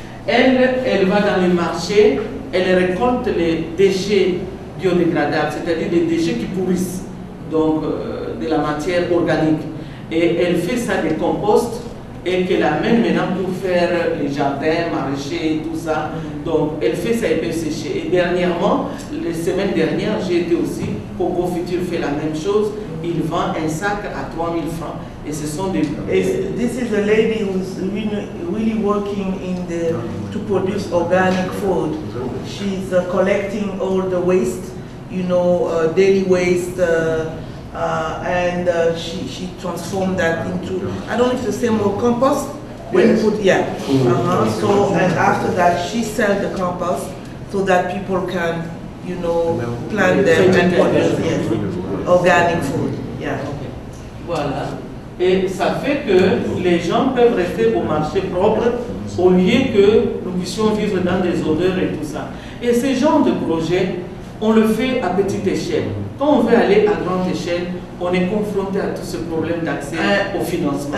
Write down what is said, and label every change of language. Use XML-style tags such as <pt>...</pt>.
<fr>Elle va dans les marchés, elle récolte les déchets biodégradables, c'est-à-dire des déchets qui pourrissent, donc de la matière organique. Et elle fait ça des composts et qu'elle amène maintenant pour faire les jardins, maraîchers, tout ça. Donc elle fait ça et peut sécher. Et dernièrement, la semaine dernière, j'ai été aussi, Coco Futur fait la même chose. Il vend un sac à 3000 francs. Et ce sont des...</fr> <en>This is a lady who's really working to produce organic food. She's collecting all the waste, daily waste, and she transformed that into, I don't know if it's the same word, compost? When you put, yeah. So, and after that, she sells the compost so that people can, plant them and produce organic food. Yeah.</en> <fr>Voilà. Et ça fait que les gens peuvent rester au marché propre au lieu que nous puissions vivre dans des odeurs et tout ça. Et ce genre de projet, on le fait à petite échelle. Quand on veut aller à grande échelle, on est confronté à tout ce problème d'accès au financement.</fr>